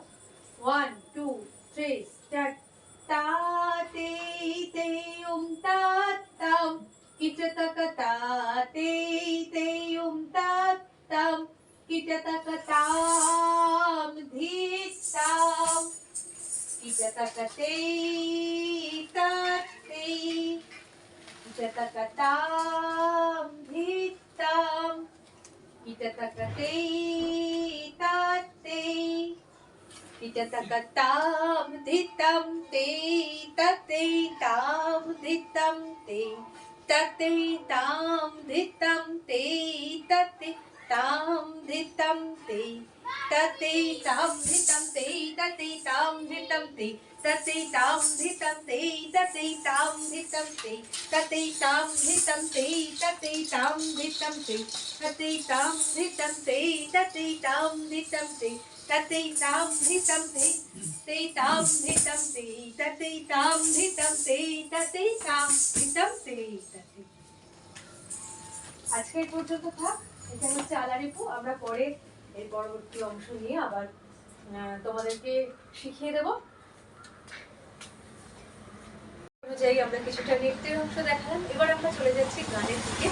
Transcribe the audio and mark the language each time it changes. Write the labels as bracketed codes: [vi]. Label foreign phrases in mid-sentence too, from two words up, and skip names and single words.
[bn] 1 2 3 স্টার্ট। তা তে তে তা তাম, কিচতক তা তে তে তা তাম, কিচতক তাম ধিতাম, কিচতক তে তা তে, কিচতক তাম ধিতাম, কিচতক তে তা তে, কিচতক তাম ধিতাম তে, ততে তাম ধিতাম তে, ততে তাম ধিতাম তে, ততে তাম ধিতাম তে, ততে তাম ধিতাম তে, ততে তাম ধিতাম তে, ততে তাম ধিতাম তে, ততে তাম ধিতাম তে, ততে তাম ধিতাম তে, ততে তাম ধিতাম তে, ততে তাম ধিতাম তে, ততে তাম ধিতাম তে, ততে তাম ধিতাম তে, তে তাম ধিতাম তে, ততে তাম ধিতাম তে, ততে তাম ধিতাম তে, ততে। আজকে এই পর্যন্ত থাক। এটা হচ্ছে আলারিপু। আমরা পরে এর পরবর্তী অংশ নিয়ে আবার তোমাদেরকে শিখিয়ে দেব। অনুযায়ী আমরা কিছুটা নৃত্যের অংশ দেখালাম, এবার আমরা চলে যাচ্ছি গানের দিকে।